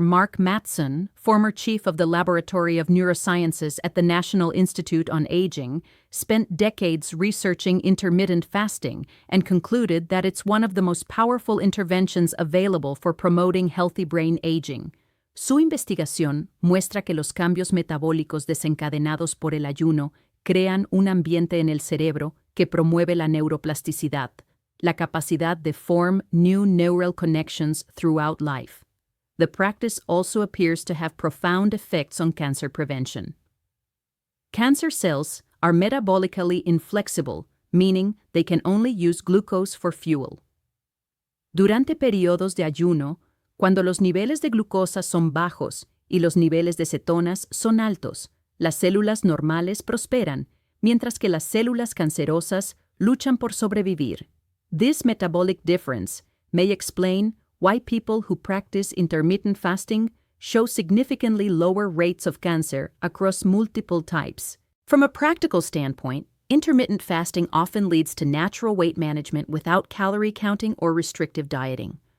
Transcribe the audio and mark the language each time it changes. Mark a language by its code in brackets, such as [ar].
[en] Mark Mattson, former chief of the Laboratory of Neurosciences at the National Institute on Aging, spent decades researching intermittent fasting and concluded that it's one of the most powerful interventions available for promoting healthy brain aging. [es] Su investigación muestra que los cambios metabólicos desencadenados por el ayuno crean un ambiente en el cerebro que promueve la neuroplasticidad, la capacidad de [en] form new neural connections throughout life. The practice also appears to have profound effects on cancer prevention. Cancer cells are metabolically inflexible, meaning they can only use glucose for fuel. [es] Durante periodos de ayuno, cuando los niveles de glucosa son bajos y los niveles de cetonas son altos, las células normales prosperan, mientras que las células cancerosas luchan por sobrevivir. [en] This metabolic difference may explain why people who practice intermittent fasting show significantly lower rates of cancer across multiple types. From a practical standpoint, intermittent fasting often leads to natural weight management without calorie counting or restrictive dieting.